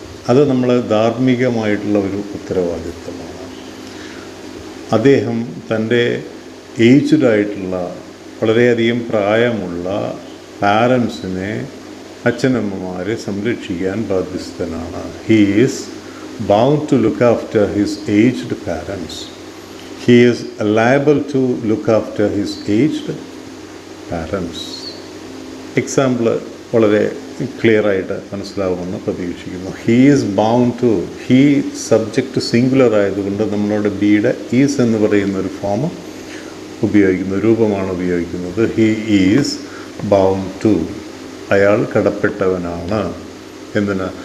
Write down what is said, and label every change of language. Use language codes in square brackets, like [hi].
[ml] അത് നമ്മൾ ധാർമ്മികമായിട്ടുള്ള ഒരു ഉത്തരവാദിത്വമാണ്. അദ്ദേഹം തൻ്റെ ഏജ്ഡ് ആയിട്ടുള്ള വളരെയധികം പ്രായമുള്ള പാരൻസിനെ, അച്ഛനമ്മമാരെ സംരക്ഷിക്കാൻ ബാധ്യസ്ഥനാണ്. [en] He is bound to look after his aged parents. He is liable to look after his aged parents. [ml] Example വളരെ ക്ലിയറായിട്ട് മനസ്സിലാവുമെന്ന് പ്രതീക്ഷിക്കുന്നു. He is bound to, he subject singular ആയതുകൊണ്ട് നമ്മളോട് ബിയുടെ ഈസ് എന്ന് പറയുന്ന ഒരു ഫോം ഉപയോഗിക്കുന്ന രൂപമാണ് ഉപയോഗിക്കുന്നത്. [en] he is bound to, [ml] അയാൾ കടപ്പെട്ടവനാണ്. എന്തിന്?